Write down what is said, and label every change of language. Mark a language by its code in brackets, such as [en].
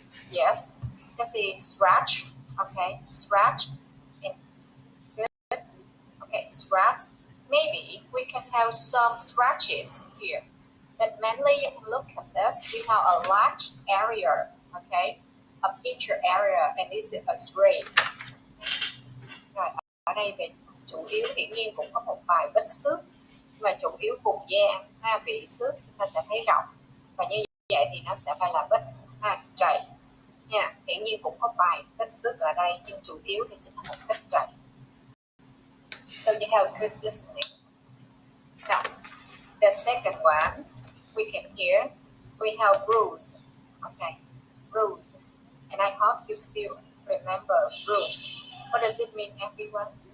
[en] Yes, this is scratch. Okay, scratch. And good. Okay, scratch. Maybe we can have some scratches here. But mainly you can look at this. We have a large area, okay, of each area, and this is a scrape. [vi] Rồi, ở đây về chủ yếu hiển nhiên cũng có một vài vết xước, mà chủ yếu vùng da bị xước chúng ta sẽ thấy rộng, và như vậy thì nó sẽ phải là vết chảy nha. Hiển nhiên cũng có vài vết xước ở đây, nhưng chủ yếu thì chính là một vết chảy. [en] So you have good listening. Now, the second one we can hear, we have bruise. Okay, bruise. And I hope you still remember bruise. What does it mean, everyone?